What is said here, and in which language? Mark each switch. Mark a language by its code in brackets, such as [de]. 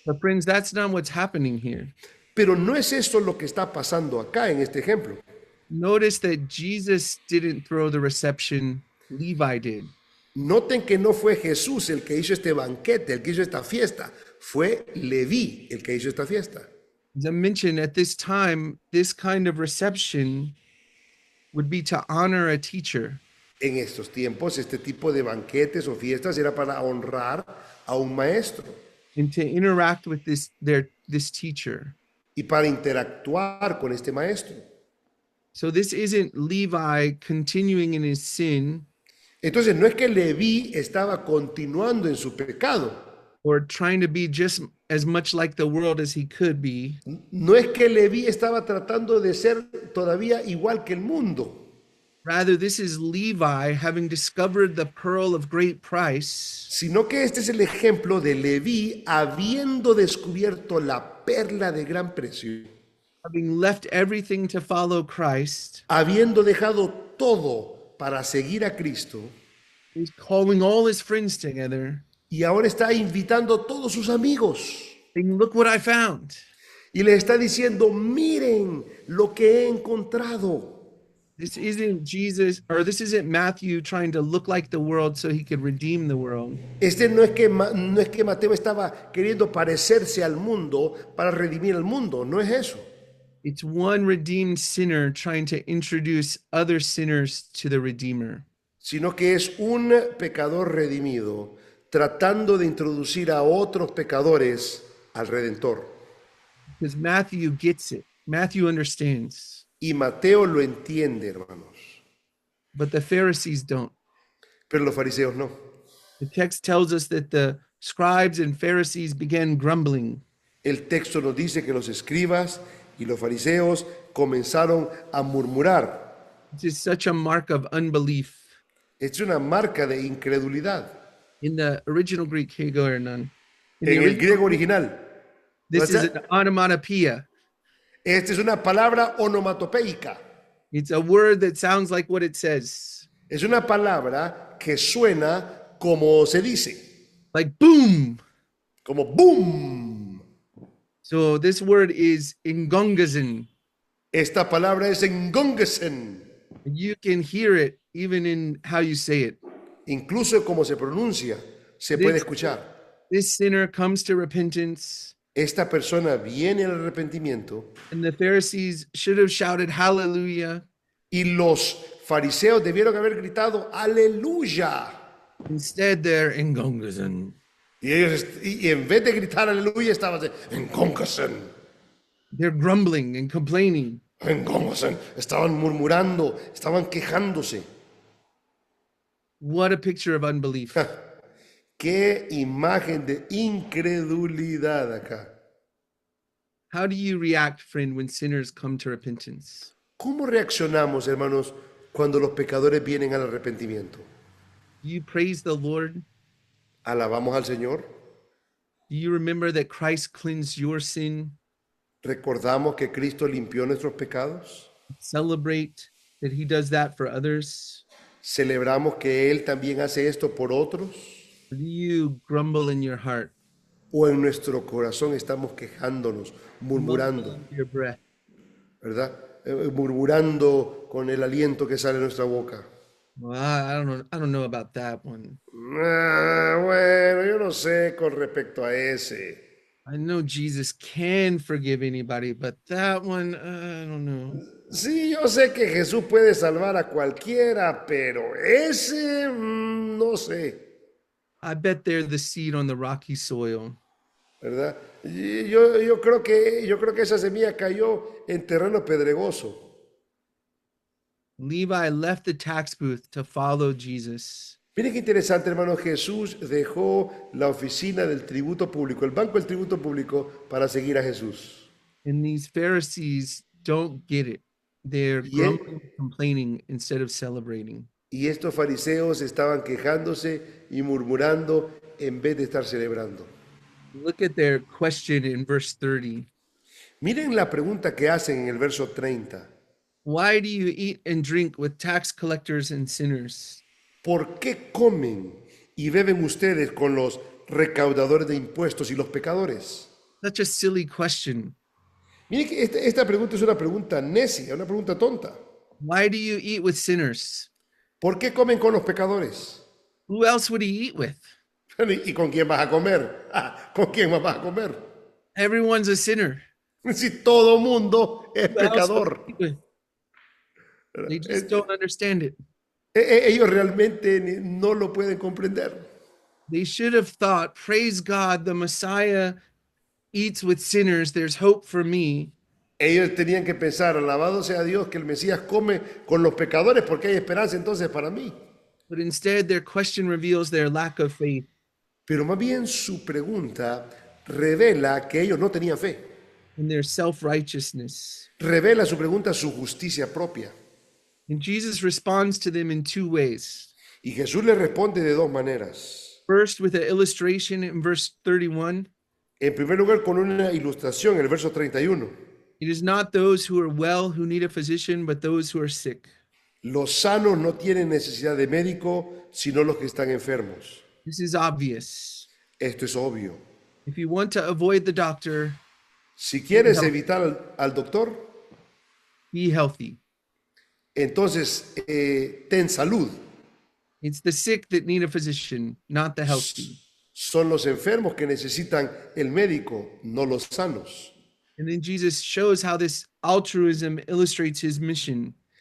[en] But friends, that's not what's happening here. [es] Pero no es eso lo que está pasando acá en este ejemplo. [en] Notice that Jesus didn't throw the reception, Levi did. [es] Noten que no fue Jesús el que hizo este banquete, el que hizo esta fiesta. Fue Leví el que hizo esta fiesta. [en] As I mentioned, at this time, this kind of reception would be to honor a teacher. [es] En estos tiempos, este tipo de banquetes o fiestas era para honrar a un maestro [en] And to interact with this teacher. [es] y para interactuar con este maestro. [en] So this isn't Levi continuing in his sin [es] Entonces, no es que Leví estaba continuando en su pecado. [en] or trying to be just as much like the world as he could be. [es] No es que Leví estaba tratando de ser todavía igual que el mundo. [en] Rather, this is Levi having discovered the pearl of great price [es] Sino que este es el ejemplo de Leví habiendo descubierto la perla de gran precio, [en] having left everything to follow Christ, [es] habiendo dejado todo para seguir a Cristo, [en] he's calling all his friends together, [es] y ahora está invitando a todos sus amigos [en] saying, look what I found. [es] y les está diciendo, miren lo que he encontrado. [en] This isn't Jesus, or this isn't Matthew trying to look like the world so he could redeem the world. [es] No es que Mateo estaba queriendo parecerse al mundo para redimir al mundo, no es eso. [en] It's one redeemed sinner trying to introduce other sinners to the Redeemer. [es] Sino que es un pecador redimido tratando de introducir a otros pecadores al Redentor. [en] Because Matthew gets it. Matthew understands. [es] Y Mateo lo entiende, hermanos, [en] But the Pharisees don't. [es] pero los fariseos no. [en] The text tells us that the scribes and Pharisees began grumbling. [es] El texto nos dice que los escribas y los fariseos comenzaron a murmurar. [en] It is such a mark of unbelief. [es] Es una marca de incredulidad. [en] In the original Greek, here you go, Hernan. In the [es] En el original griego [en] Greek, [es] original. [en] this is an onomatopoeia. [es] Esta es una palabra onomatopeica. [en] It's a word that sounds like what it says, [es] Es una palabra que suena como se dice, [en] like boom. [es] como boom. [en] So this word is ingongazin. [es] Esta palabra es engongesen, [en] You can hear it even in how you say it. [es] incluso como se pronuncia, se puede [en] This, [es] escuchar. [en] this sinner comes to repentance, [es] Esta persona viene al arrepentimiento [en] and the Pharisees should have shouted hallelujah. [es] y los fariseos debieron haber gritado aleluya. [en] Instead, they're ingongazin. [es] Y en vez de gritar aleluya, estaban engongesen, [en] They're grumbling and complaining. [es] engongesen. Estaban murmurando, estaban quejándose. [en] What a picture of unbelief. [es] Qué imagen de incredulidad acá. [en] How do you react, friend, when sinners come to repentance? [es] ¿Cómo reaccionamos, hermanos, cuando los pecadores vienen al arrepentimiento? [en] Do you praise the Lord? [es] ¿Alabamos al Señor? [en] Do you remember that Christ cleansed your sin? [es] ¿Recordamos que Cristo limpió nuestros pecados? [en] Celebrate that he does that for others? [es] ¿Celebramos que Él también hace esto por otros? [en] Or do you grumble in your heart, [es] ¿O en nuestro corazón estamos quejándonos, murmurando, [en] mumbling under your breath? [es] ¿verdad? Murmurando con el aliento que sale de nuestra boca. [en] Well, I don't know about that one. [es] Bueno, yo no sé con respecto a ese. [en] I know Jesus can forgive anybody, but that one, I don't know. [es] Sí, yo sé que Jesús puede salvar a cualquiera, pero ese, no sé, [en] I bet they're the seed on the rocky soil. [es] ¿verdad? Y yo creo que esa semilla cayó en terreno pedregoso. [en] Levi left the tax booth to follow Jesus. [es] Miren qué interesante, hermano. Jesús dejó la oficina del tributo público, el banco del tributo público, para seguir a Jesús. [en] And these Pharisees don't get it. They're grumbling, complaining instead of celebrating. [es] Y estos fariseos estaban quejándose y murmurando en vez de estar celebrando. [en] Look at their question in verse 30. [es] Miren la pregunta que hacen en el verso 30. [en] Why do you eat and drink with tax collectors and sinners? [es] ¿Por qué comen y beben ustedes con los recaudadores de impuestos y los pecadores? [en] Such a silly question. [es] Miren que esta pregunta es una pregunta necia, una pregunta tonta. [en] Why do you eat with sinners? [es] ¿Por qué comen con los pecadores? [en] Who else would he eat with? [es] ¿Y con quién vas a comer? ¿Con quién más vas a comer? [en] Everyone's a sinner. [es] Si todo mundo es [en] Who else would [es] pecador. [en] he eat with? They just don't understand it. [es] Ellos realmente no lo pueden comprender. [en] They should have thought, praise God, the Messiah eats with sinners. There's hope for me. [es] Ellos tenían que pensar, alabado sea Dios, que el Mesías come con los pecadores porque hay esperanza entonces para mí. [en] But instead, their question reveals their lack of faith. [es] Pero más bien su pregunta revela que ellos no tenían fe. [en] In their self-righteousness. [es] Revela su pregunta su justicia propia. [en] And Jesus responds to them in two ways. [es] Y Jesús le responde de dos maneras. [en] First, with an illustration in verse 31. [es] En primer lugar, con una ilustración en el verso 31. [en] It is not those who are well who need a physician, but those who are sick. [es] Los sanos no tienen necesidad de médico, sino los que están enfermos. [en] This is obvious. [es] Esto es obvio. [en] If you want to avoid the doctor, [es] Si quieres evitar al doctor, [en] be healthy. [es] entonces ten salud. [en] It's the sick that need a physician, not the healthy. [es] Son los enfermos que necesitan el médico, no los sanos. [en] And then Jesus shows how this altruism illustrates his mission.